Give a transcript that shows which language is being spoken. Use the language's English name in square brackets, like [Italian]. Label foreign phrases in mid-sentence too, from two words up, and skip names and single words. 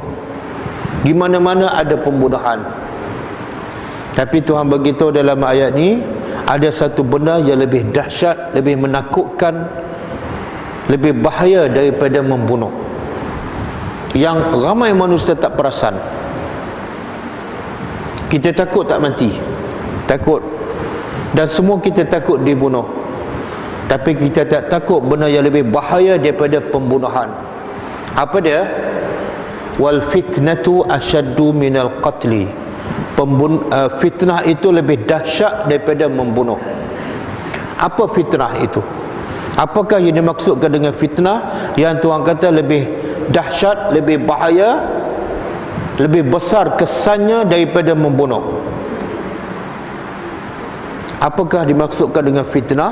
[Malay] Di mana-mana ada pembunuhan. Tapi Tuhan beritahu dalam ayat ni, ada satu benda yang lebih dahsyat, lebih menakutkan, lebih bahaya daripada membunuh, yang ramai manusia tak perasan. Kita takut tak mati, takut, dan semua kita takut dibunuh. Tapi kita tak takut benda yang lebih bahaya daripada pembunuhan. Apa dia? [Arabic] والفتنة أشد من القتل. [Malay] Fitnah itu lebih dahsyat daripada membunuh. Apa fitnah itu? Apakah yang dimaksudkan dengan fitnah yang Tuhan kata lebih dahsyat, lebih bahaya, lebih besar kesannya daripada membunuh? Apakah dimaksudkan dengan fitnah?